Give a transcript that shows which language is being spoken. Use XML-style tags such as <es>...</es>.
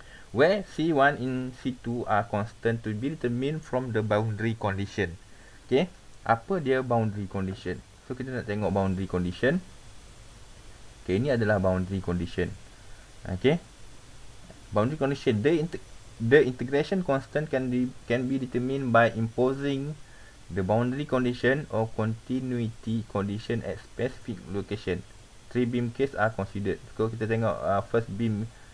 <en>Where C1 and C2 are constant to be determined from the boundary condition.</en> <ms>Okay, apa dia boundary condition? So kita nak tengok boundary condition. Okay, ini adalah boundary condition.</ms> <en>Okay, boundary condition, the integration constant can be determined by imposing the boundary condition or continuity condition at specific location. 3 beam case are considered. So</en> <ms>kita tengok</ms> <en>first beam</en>